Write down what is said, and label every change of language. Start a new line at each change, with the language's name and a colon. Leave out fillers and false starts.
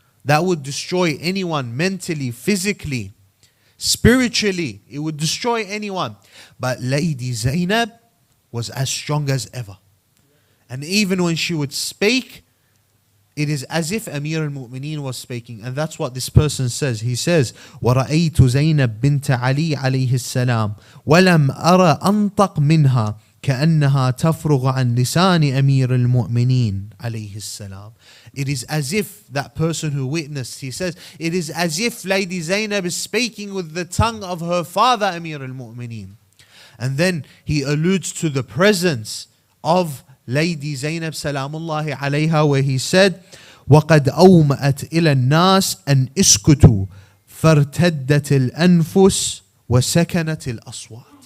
English: That would destroy anyone mentally, physically, spiritually. It would destroy anyone. But Lady Zainab was as strong as ever. And even when she would speak, it is as if Amir al-Mu'mineen was speaking. And that's what this person says. He says,
Arabic: وَرَأَيْتُ زَيْنَبْ بِنْتَ عَلِي عَلَيْهِ السَّلَامِ وَلَمْ أَرَ أَنْطَقْ مِنْهَا كأنها تفرغ عن لسان أمير المؤمنين عليه السلام.
English: It is as if that person who witnessed, he says, it is as if Lady Zainab is speaking with the tongue of her father Amir al-Mu'mineen. And then he alludes to the presence of Lady Zainab salamullahi alayha, where he said,
Arabic: وَقَدْ أَوْمَأَتْ إِلَى النَّاسِ أَنْ إِسْكُتُوا فَارْتَدَّتِ الْأَنفُسِ وَسَكَنَتِ الْأَصْوَاتِ.